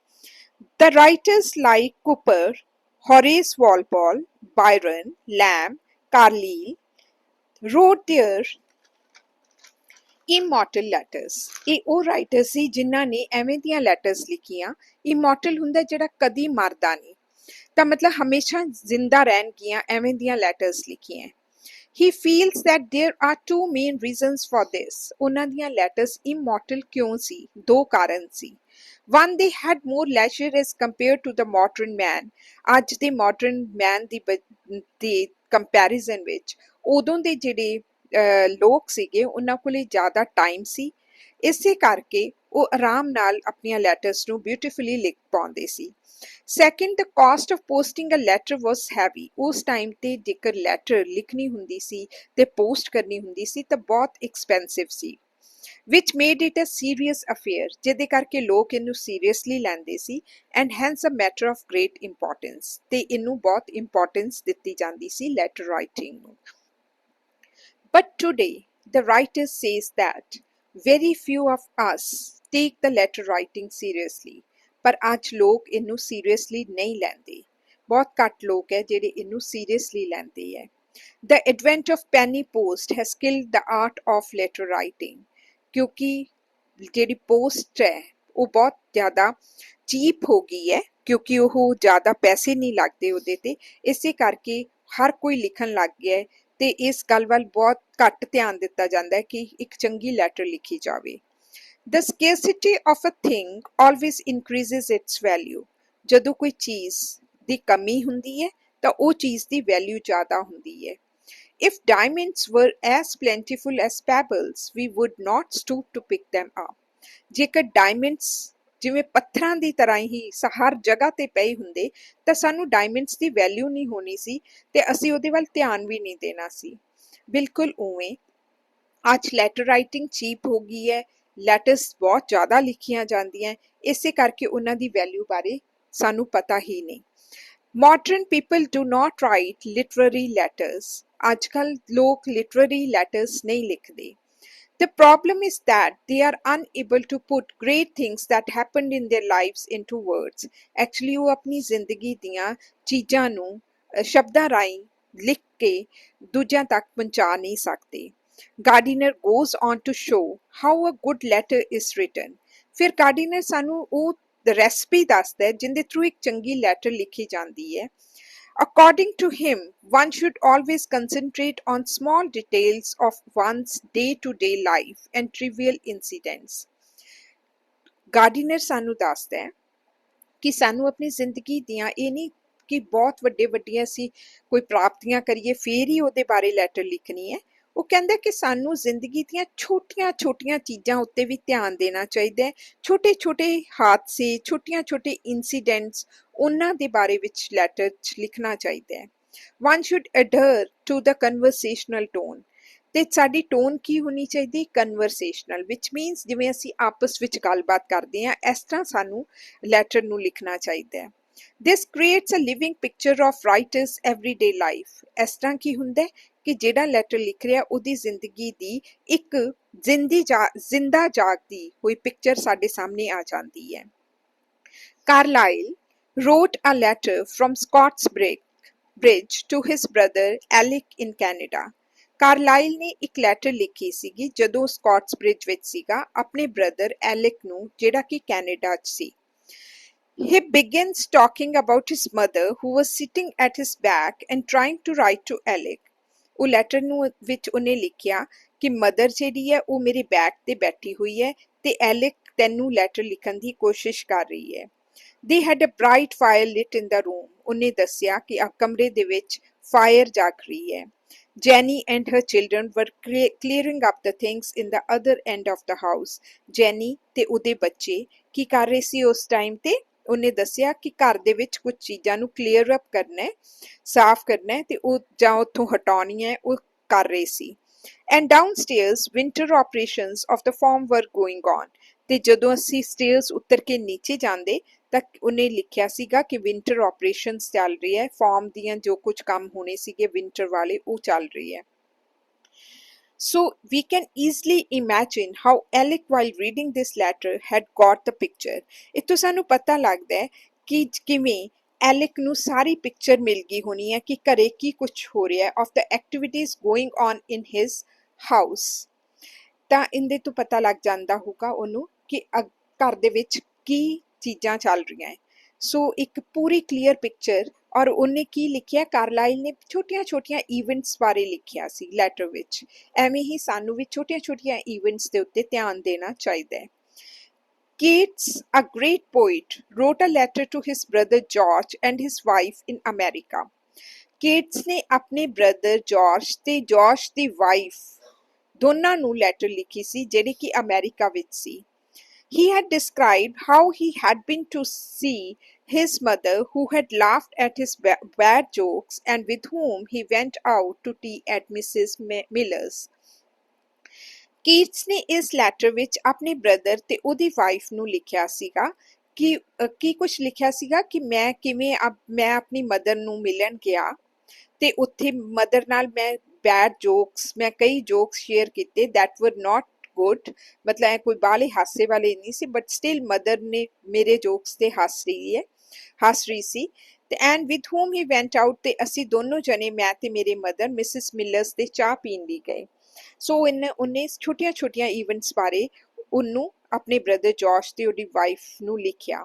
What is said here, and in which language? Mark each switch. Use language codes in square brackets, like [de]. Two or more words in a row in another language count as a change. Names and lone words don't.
[en] The writers like Cooper, Horace Walpole, Byron, Lamb, Carlyle wrote their immortal letters. [pa] ਇਹ ਉਹ ਰਾਈਟਰ ਸੀ ਜਿਨ੍ਹਾਂ ਨੇ ਐਵੇਂ ਦੀਆਂ ਲੈਟਰਸ ਲਿਖੀਆਂ। ਇਮੋਰਟਲ ਹੁੰਦਾ ਜਿਹੜਾ ਕਦੀ ਮਰਦਾ ਨਹੀਂ, ਤਾਂ ਮਤਲਬ ਹਮੇਸ਼ਾ ਜ਼ਿੰਦਾ ਰਹਿਣਗੀਆਂ, ਐਵੇਂ ਦੀਆਂ ਲੈਟਰਸ ਲਿਖੀਆਂ। [en] He feels that there are two main reasons for this. [pa] ਉਹਨਾਂ ਦੀਆਂ ਲੈਟਰਸ ਇਮੋਰਟਲ ਕਿਉਂ ਸੀ? ਦੋ ਕਾਰਨ ਸੀ। [en] One, they had more leisure as compared to the modern man. [pa] ਅੱਜ ਦੇ [en] modern man [pa] ਦੀ ਕੰਪੈਰੀਜ਼ਨ ਵਿੱਚ ਉਦੋਂ ਦੇ ਜਿਹੜੇ ਲੋਕ ਸੀਗੇ ਉਹਨਾਂ ਕੋਲੇ ਜ਼ਿਆਦਾ ਟਾਈਮ ਸੀ, ਇਸੇ ਕਰਕੇ ਉਹ ਆਰਾਮ ਨਾਲ ਆਪਣੀਆਂ ਲੈਟਰਸ ਨੂੰ ਬਿਊਟੀਫੁਲੀ ਲਿਖ ਪਾਉਂਦੇ ਸੀ। [en] Second, the cost of posting a letter was heavy. [pa] ਉਸ ਟਾਈਮ ਤੇ ਜੇਕਰ ਲੈਟਰ ਲਿਖਣੀ ਹੁੰਦੀ ਸੀ ਤੇ ਪੋਸਟ ਕਰਨੀ ਹੁੰਦੀ ਸੀ ਤਾਂ ਬਹੁਤ ਐਕਸਪੈਂਸਿਵ ਸੀ, [en] which made it a serious affair, [pa] ਜਿਹਦੇ ਕਰਕੇ ਲੋਕ ਇਹਨੂੰ ਸੀਰੀਅਸਲੀ ਲੈਂਦੇ ਸੀ, [en] and hence a matter of great importance, [pa] ਤੇ ਇਹਨੂੰ ਬਹੁਤ ਇੰਪੋਰਟੈਂਸ ਦਿੱਤੀ ਜਾਂਦੀ ਸੀ [en] letter writing [pa] ਨੂੰ। [en] But today, the writer says that very few of us take the letter writing seriously. [pa] ਪਰ ਅੱਜ ਲੋਕ ਇਹਨੂੰ ਸੀਰੀਅਸਲੀ ਨਹੀਂ ਲੈਂਦੇ। ਬਹੁਤ ਘੱਟ ਲੋਕ ਹੈ ਜਿਹੜੇ ਇਹਨੂੰ ਸੀਰੀਅਸਲੀ ਲੈਂਦੇ ਹੈ। [en] The advent of penny post has killed the art of letter writing [pa] ਕਿਉਂਕਿ ਜਿਹੜੀ ਪੋਸਟ ਹੈ ਉਹ ਬਹੁਤ ਜ਼ਿਆਦਾ ਚੀਪ ਹੋ ਗਈ ਹੈ ਕਿਉਂਕਿ ਉਹ ਜ਼ਿਆਦਾ ਪੈਸੇ ਨਹੀਂ ਲੱਗਦੇ ਉਹਦੇ ਤੇ, ਇਸੇ ਕਰਕੇ ਹਰ ਕੋਈ ਲਿਖਣ ਲੱਗ ਗਿਆ ਹੈ ਤੇ ਇਸ ਗੱਲ ਵੱਲ ਬਹੁਤ ਘੱਟ ਧਿਆਨ ਦਿੱਤਾ ਜਾਂਦਾ ਹੈ ਕਿ ਇੱਕ ਚੰਗੀ ਲੈਟਰ ਲਿਖੀ ਜਾਵੇ। [en] The scarcity of a thing always increases its value [pa] ਜਦੋਂ ਕੋਈ ਚੀਜ਼ ਦੀ ਕਮੀ ਹੁੰਦੀ ਹੈ ਤਾਂ ਉਹ ਚੀਜ਼ ਦੀ ਵੈਲਿਊ ਜ਼ਿਆਦਾ ਹੁੰਦੀ ਹੈ। [en] If diamonds were as plentiful as pebbles, we would not stoop to pick them up. [pa] ਜੇਕਰ ਡਾਇਮੰਡਸ ਜਿਵੇਂ ਪੱਥਰਾਂ ਦੀ ਤਰ੍ਹਾਂ ਹੀ ਹਰ ਜਗ੍ਹਾ ਤੇ ਪਏ ਹੁੰਦੇ ਤਾਂ ਸਾਨੂੰ ਡਾਇਮੰਡਸ ਦੀ ਵੈਲਿਊ ਨਹੀਂ ਹੋਣੀ ਸੀ ਤੇ ਅਸੀਂ ਉਹਦੇ ਵੱਲ ਧਿਆਨ ਵੀ ਨਹੀਂ ਦੇਣਾ ਸੀ। ਬਿਲਕੁਲ ਉਵੇਂ ਅੱਜ [en] letter writing [pa] ਚੀਪ ਹੋ ਗਈ ਹੈ, ਲੈਟਰਸ ਬਹੁਤ ਜ਼ਿਆਦਾ ਲਿਖੀਆਂ ਜਾਂਦੀਆਂ, ਇਸੇ ਕਰਕੇ ਉਹਨਾਂ ਦੀ ਵੈਲਿਊ ਬਾਰੇ ਸਾਨੂੰ ਪਤਾ ਹੀ ਨਹੀਂ। [en] Modern people do not write literary letters. [pa] ਅੱਜ-ਕੱਲ ਲੋਕ [en] literary letters [pa] ਨਹੀਂ ਲਿਖਦੇ। [en] The problem is that they are unable to put great things that happened in their lives into words. [pa] Actually ਉਹ ਆਪਣੀ ਜ਼ਿੰਦਗੀ ਦੀਆਂ ਚੀਜ਼ਾਂ ਨੂੰ ਸ਼ਬਦਾਂ ਰਾਹੀਂ ਲਿਖ ਕੇ ਦੂਜਿਆਂ ਤੱਕ ਪਹੁੰਚਾ ਨਹੀਂ ਸਕਦੇ। [en] Gardiner goes on to show how a good letter is written. [pa] ਫਿਰ ਗਾਰਡੀਨਰ ਸਾਨੂੰ ਉਹ ਰੈਸਪੀ ਦੱਸਦਾ ਹੈ ਜਿੰਦੇ ਥਰੂ ਇੱਕ ਚੰਗੀ ਲੈਟਰ ਲਿਖੀ ਜਾਂਦੀ ਹੈ। [en] According to him, one should always concentrate on small details of one's day-to-day life and trivial incidents. [pa] ਗਾਰਡੀਨਰ ਸਾਨੂੰ ਦੱਸਦਾ ਹੈ ਕਿ ਸਾਨੂੰ ਆਪਣੀ ਜ਼ਿੰਦਗੀ ਦੀਆਂ ਇਹ ਨਹੀਂ ਕਿ ਬਹੁਤ ਵੱਡੀਆਂ ਅਸੀਂ ਕੋਈ ਪ੍ਰਾਪਤੀਆਂ ਕਰੀਏ ਫਿਰ ਹੀ ਉਹਦੇ ਬਾਰੇ ਲੈਟਰ ਲਿਖਣੀ ਹੈ। ਉਹ ਕਹਿੰਦਾ ਕਿ ਸਾਨੂੰ ਜ਼ਿੰਦਗੀ ਦੀਆਂ ਛੋਟੀਆਂ ਚੀਜ਼ਾਂ ਉੱਤੇ ਵੀ ਧਿਆਨ ਦੇਣਾ ਚਾਹੀਦਾ ਹੈ। ਛੋਟੇ ਹਾਦਸੇ, ਛੋਟੇ ਇਨਸੀਡੈਂਟਸ, ਉਹਨਾਂ ਦੇ ਬਾਰੇ ਵਿੱਚ ਲੈਟਰ 'ਚ ਲਿਖਣਾ ਚਾਹੀਦਾ ਹੈ। [en] One should adhere to the conversational tone. [pa] ਤੇ ਸਾਡੀ ਟੋਨ ਕੀ ਹੋਣੀ ਚਾਹੀਦੀ? [en] conversational, which means [pa] ਜਿਵੇਂ ਅਸੀਂ ਆਪਸ ਵਿੱਚ ਗੱਲਬਾਤ ਕਰਦੇ ਹਾਂ ਇਸ ਤਰ੍ਹਾਂ ਸਾਨੂੰ ਲੈਟਰ ਨੂੰ ਲਿਖਣਾ ਚਾਹੀਦਾ ਹੈ। [en] This creates a living picture of writer's everyday life. [pa] ਇਸ ਤਰ੍ਹਾਂ ਕੀ ਹੁੰਦਾ ਹੈ ਕਿ ਜਿਹੜਾ ਲੈਟਰ ਲਿਖ ਰਿਹਾ ਉਹਦੀ ਜ਼ਿੰਦਗੀ ਦੀ ਇੱਕ ਜ਼ਿੰਦਾ ਜਾਗਦੀ ਹੋਈ ਪਿਕਚਰ ਸਾਡੇ ਸਾਹਮਣੇ ਆ ਜਾਂਦੀ ਹੈ। [en] Carlyle wrote a letter from Scott's Bridge to his brother Alec in Canada. [pa] ਕਾਰਲਾਈਲ ਨੇ ਇੱਕ ਲੈਟਰ ਲਿਖੀ ਸੀਗੀ ਜਦੋਂ ਸਕਾਟਸ ਬ੍ਰਿਜ ਵਿੱਚ ਸੀਗਾ ਆਪਣੇ ਬ੍ਰਦਰ ਐਲਿਕ ਨੂੰ ਜਿਹੜਾ ਕਿ ਕੈਨੇਡਾ 'ਚ ਸੀ। [en] He begins talking about his mother who was sitting at his back and trying to write to Alec. [pa] ਉਹ ਲੈਟਰ ਨੂੰ ਵਿੱਚ ਉਹਨੇ ਲਿਖਿਆ ਕਿ ਮਦਰ ਜਿਹੜੀ ਹੈ ਉਹ ਮੇਰੇ ਬੈਕ ਤੇ ਬੈਠੀ ਹੋਈ ਹੈ ਤੇ ਐਲਿਕ ਤੈਨੂੰ ਲੈਟਰ ਲਿਖਣ ਦੀ ਕੋਸ਼ਿਸ਼ ਕਰ ਰਹੀ ਹੈ। [en] They had a bright fire lit in the room. [pa] ਉਹਨੇ ਦੱਸਿਆ ਕਿ ਕਮਰੇ ਦੇ ਵਿੱਚ ਫਾਇਰ ਜਗ ਰਹੀ ਹੈ। [en] Jenny and her children were clearing up the things in the other end of the house. [pa] Jenny ਤੇ ਉਹਦੇ ਬੱਚੇ ਕੀ ਕਰ ਰਹੇ ਸੀ ਉਸ ਟਾਈਮ ਤੇ? ਉਹਨੇ ਦੱਸਿਆ ਕਿ ਘਰ ਦੇ ਵਿੱਚ ਕੁਝ ਚੀਜ਼ਾਂ ਨੂੰ [en] clear up [pa] ਕਰਨਾ ਹੈ, ਸਾਫ਼ ਕਰਨਾ ਹੈ ਤੇ ਉਹ ਜਾਂ ਉੱਥੋਂ ਹਟਾਉਣੀਆਂ ਉਹ ਕਰ ਰਹੇ ਸੀ। [en] And downstairs winter operations of the farm were going on. [pa] ਤੇ ਜਦੋਂ ਅਸੀਂ ਸਟੇਅਰਸ ਉੱਤਰ ਕੇ ਨੀਚੇ ਜਾਂਦੇ ਤਾਂ ਉਹਨੇ ਲਿਖਿਆ ਸੀਗਾ ਕਿ [en] winter operations [pa] ਚੱਲ ਰਹੀ ਹੈ, ਫਾਰਮ ਦੀਆਂ ਜੋ ਕੁਝ ਕੰਮ ਹੋਣੇ ਸੀਗੇ ਵਿੰਟਰ ਵਾਲੇ ਉਹ ਚੱਲ ਰਹੀ ਹੈ। [en] So we can easily imagine how Alec while reading this letter had got the picture. [pa] ਇੱਥੋਂ ਸਾਨੂੰ ਪਤਾ ਲੱਗਦਾ ਹੈ ਕਿ ਕਿਵੇਂ ਐਲਿਕ ਨੂੰ ਸਾਰੀ ਪਿਕਚਰ ਮਿਲ ਗਈ ਹੋਣੀ ਹੈ ਕਿ ਘਰੇ ਕੀ ਕੁਝ ਹੋ ਰਿਹਾ ਹੈ [en] of the activities going on in his house. [pa] ਤਾਂ ਇਹਦੇ ਤੋਂ ਪਤਾ ਲੱਗ ਜਾਂਦਾ ਹੋਊਗਾ ਉਹਨੂੰ ਕਿ ਘਰ ਦੇ ਵਿੱਚ ਕੀ ਚੀਜ਼ਾਂ ਚੱਲ ਰਹੀਆਂ ਹੈ। ਸੋ ਇੱਕ ਪੂਰੀ [en] clear picture [pa] ਔਰ ਉਹਨੇ ਕੀ ਲਿਖਿਆ? ਕਾਰਲਾਈਲ ਨੇ ਛੋਟੀਆਂ ਈਵੈਂਟਸ ਬਾਰੇ ਲਿਖਿਆ ਸੀ ਲੈਟਰ ਵਿੱਚ। ਐਵੇਂ ਹੀ ਸਾਨੂੰ ਵੀ ਛੋਟੀਆਂ ਈਵੈਂਟਸ ਦੇ ਉੱਤੇ ਧਿਆਨ ਦੇਣਾ ਚਾਹੀਦਾ ਹੈ। [en] Keats, a great poet, wrote a letter to his brother George and his wife in America. [pa] Keats ਨੇ ਆਪਣੇ ਬ੍ਰਦਰ ਜਾਰਜ ਤੇ ਜਾਰਜ ਦੀ ਵਾਈਫ ਦੋਨਾਂ ਨੂੰ ਲੈਟਰ ਲਿਖੀ ਸੀ ਜਿਹੜੀ ਕਿ ਅਮਰੀਕਾ ਵਿੱਚ ਸੀ। [en] He had described how he had been to see his mother who had laughed at his bad jokes and with whom he went out to tea at Mrs. Miller's. [pa] ਕੀਟਸ ਨੇ ਇਸ ਲੈਟਰ ਵਿੱਚ ਆਪਣੇ ਬ੍ਰਦਰ ਤੇ ਉਹਦੀ ਵਾਈਫ ਨੂੰ ਲਿਖਿਆ ਸੀਗਾ ਕਿ ਕੀ ਕੁਝ ਲਿਖਿਆ ਸੀਗਾ ਕਿ ਮੈਂ ਕਿਵੇਂ ਮੈਂ ਆਪਣੀ ਮਦਰ ਨੂੰ ਮਿਲਣ ਗਿਆ ਤੇ ਉੱਥੇ ਮਦਰ ਨਾਲ ਮੈਂ [en] bad jokes [pa] ਮੈਂ ਕਈ ਜੋਕਸ ਸ਼ੇਅਰ ਕੀਤੇ [en] that were not good, [pa] मतलब ਇਹ ਕੋਈ ਬਾਹਲੇ ਹਾਸੇ ਵਾਲੇ ਨਹੀਂ ਸੀ, [en] but still [pa] ਮਦਰ ਨੇ ਮੇਰੇ ਜੋਕਸ ਤੇ ਹੱਸ ਰਹੀ ਸੀ। [en] ਤੇ and with whom he went out, [pa] ਤੇ ਅਸੀਂ ਦੋਨੋਂ ਜਣੇ, ਮੈਂ ਤੇ ਮੇਰੇ ਮਦਰ, ਮਿਸਿਸ ਮਿਲਰਸ ਦੇ ਚਾਹ ਪੀਣ ਲਈ ਗਏ। ਸੋ ਉਹਨੇ ਛੋਟੀਆਂ ਛੋਟੀਆਂ ਈਵੈਂਟਸ ਬਾਰੇ ਉਹਨੂੰ ਆਪਣੇ ਬ੍ਰਦਰ ਜੋਸ਼ ਤੇ ਉਹਦੀ ਵਾਈਫ ਨੂੰ ਲਿਖਿਆ।